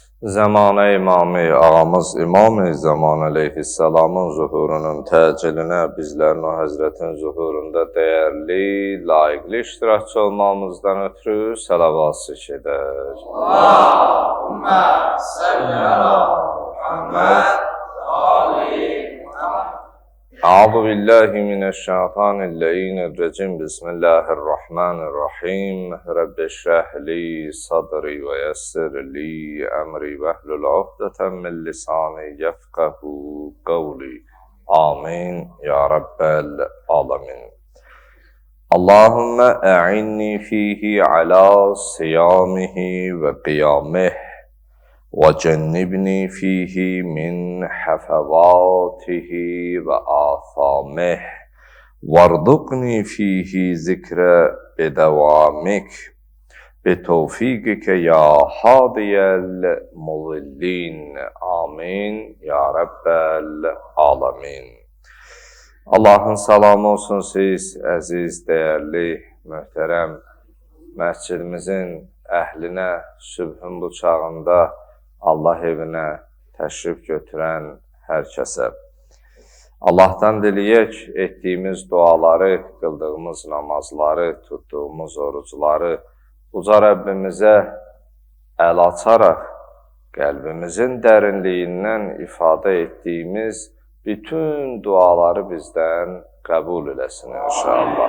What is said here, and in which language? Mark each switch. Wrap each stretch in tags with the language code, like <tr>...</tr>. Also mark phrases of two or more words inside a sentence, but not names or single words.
<az>Zamanə imamı, ağamız İmam-ı Zaman əleyhissalamın zuhurunun təcillinə bizlərin o həzrətin zuhurunda dəyərli, layiqli iştirakçı olmamızdan ötürü salavat edər.</az> <ar>اللهم صل على محمد آل محمد. أعوذ بالله من الشيطان الرجيم. بسم الله الرحمن الرحيم. رب اشرح لي صدري ويسر لي أمري واحلل عقدة من لساني يفقهوا قولي. آمين يا رب العالمين. اللهم أعني فيه على صيامه وقيامه وجنبني فيه من حفظاته وآثامه وارزقني فيه ذكر بدوامك بتوفيقك يا هادي المضلين آمين يا رب العالمين.</ar> <az>Allahın salamı olsun siz əziz, dəyərli, möhtərəm məscidimizin əhlinə sübhün bu çağında Allah evinə təşrif götürən hər kəsə. Allahdan diləyək, etdiyimiz duaları, qıldığımız namazları, tutduğumuz orucları uca Rəbbimizə əl açaraq qəlbimizin dərinliyindən ifadə etdiyimiz bütün duaları bizdən qəbul eləsin inşallah.</az>